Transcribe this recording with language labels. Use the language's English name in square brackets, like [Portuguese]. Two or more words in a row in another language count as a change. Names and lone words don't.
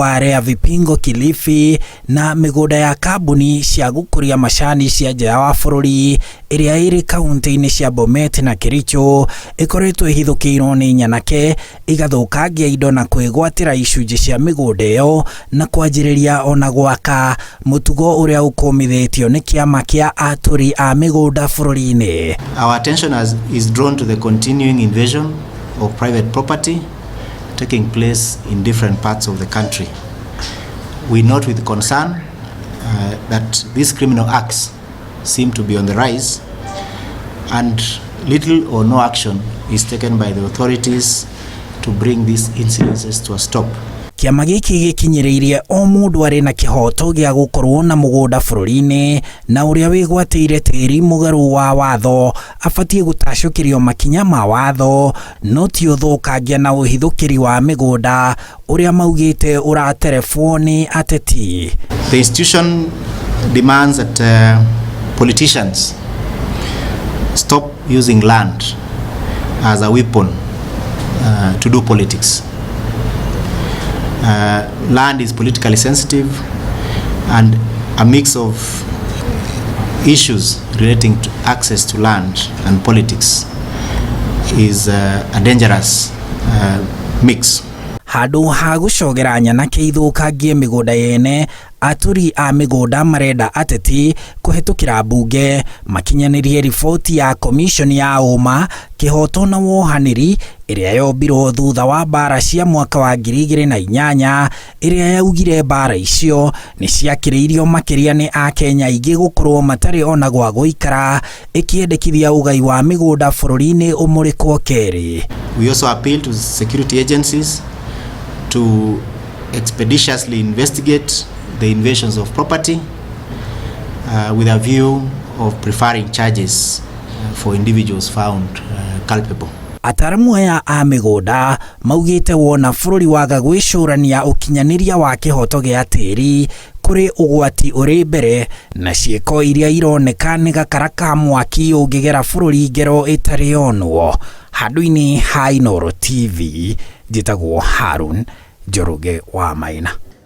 [Kikuyu] wa Rea Vipingo Kilifi na mĩgũnda ya kambuni cia gũkũria macani cia nja wa bũrũri ĩrĩa ĩrĩ kaunti-inĩ cia Bomet na Kericho ĩkoretwo ĩhithũkĩirwo nĩ nyanake, igathũkangia indo na kwĩgwatĩra icunjĩ cia mĩgũnda ĩyo na kwanjĩrĩria ona gwaka, mũtugo ũrĩa ũkũmithĩtio nĩ kĩama kĩa Aatũri a mĩgũnda bũrũri-inĩ. [English] Our attention is drawn to the continuing invasion of private property taking place in different parts of the country. We note with concern that these criminal acts seem to be on the rise, and little or no action is taken by the authorities to bring these incidences to a stop. [Kikuyu] Kĩama gĩkĩ gĩkinyĩrĩirie o mũndũ arĩ na kĩhoto gĩa gũkorwo na mũgũnda bũrũri-inĩ, na ũrĩa wĩgwatĩire tĩri mũgarũ wa watho abatie gũtacũkĩrio makinya ma watho, no ti ũthũkangia na ũhithũkĩri wa mĩgũnda ũrĩa maugĩte ũraterebwo nĩ ateti. [English] The institution demands that politicians stop using land as a weapon to do politics. Land is politically sensitive, and a mix of issues relating to access to land and politics is a dangerous mix. [Kikuyu] Handũ ha gũcogera nyanake ithũkangie mĩgũnda yene, Aatũri a mĩgũnda marenda ateti kũhetũkĩra mbunge makinyanĩrie riboti ya komishoni ya ũma, kĩhoto na wohanĩri ĩrĩa yombirwo thutha wa mbara cia mwaka wa 2008 ĩrĩa yaugire mbara icio nĩ ciakĩrĩirio makĩria nĩ Akenya aingĩ gũkorwo matarĩ ona gwa gũikara, ĩkĩendekithia ũgai wa mĩgũnda bũrũri-inĩ ũmũrĩkwo kerĩ. [English] We also appeal to security agencies to expeditiously investigate the invasions of property with a view of preferring charges for individuals found culpable. [Kikuyu] Ataramu aya a mĩgũnda maugĩte wona bũrũri waga gwĩcũrania ũkinyanĩria wa kĩhoto gĩa tĩri kũrĩ ũgwati ũrĩ mbere, na ciĩko iria ironeka nĩ gakara ka mwaki ũngĩgera bũrũri ngero ĩtarĩ yonwo. Handũ-inĩ ha Inooro TV, njĩtagwo Harun Njoroge wa Maina.